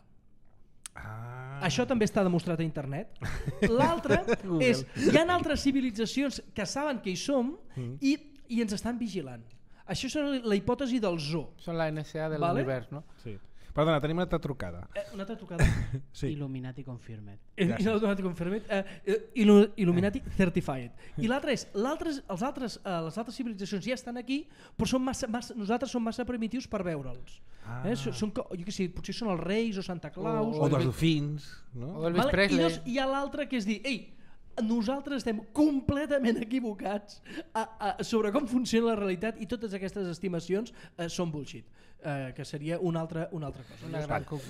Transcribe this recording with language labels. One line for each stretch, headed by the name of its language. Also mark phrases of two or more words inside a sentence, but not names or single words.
Catalan: Això també està demostrat a internet. L'altre és, hi ha altres civilitzacions que saben que hi som i ens estan vigilant. Això és la hipòtesi del zoo. Són la NSA de l'univers, no? Sí. Perdona, tenim una altra trucada. Una altra trucada? Sí.
English: Illuminati confirmed. Illuminati confirmed. Illuminati certified.
Catalan: I l'altre és, les altres civilitzacions ja estan aquí, però nosaltres som massa primitius per veure'ls. Jo què sé, potser són els Reis o Santa Claus. O dels dofins. O d'Elvis Presley. I hi ha l'altre que és dir, nosaltres estem completament equivocats sobre com funciona la realitat i totes aquestes estimacions són bullshit, que seria una altra cosa.